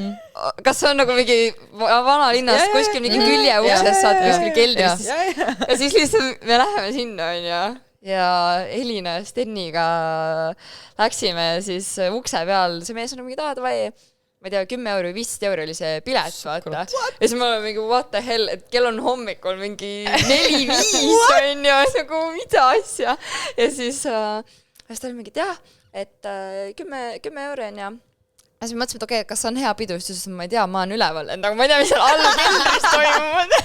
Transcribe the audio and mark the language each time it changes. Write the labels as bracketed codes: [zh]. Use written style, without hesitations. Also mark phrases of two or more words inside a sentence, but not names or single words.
[et] Kas see on nagu mingi vanalinnast kuskil mingi külje ukses saad kuskil keldris? Ja siis lihtsalt me läheme sinna, on ju. ja Elina ja Steniga läksime siis ukse peal, see mees on mingi davai, ma ei tea, 10 euro või 15 euro oli see pilet, vaata. Ja siis ma olen mingi [en] what the hell, [et] et kell on hommikul mingi 4-5 on ju, nagu mida asja. Ja siis ta oli mingi, et jah, et 10 euro on ja siis ma mõtlesin, et okei, kas on hea pidu, siis ma ei tea, ma olen üleval, et nagu ma ei tea, mis seal all keldris toimub.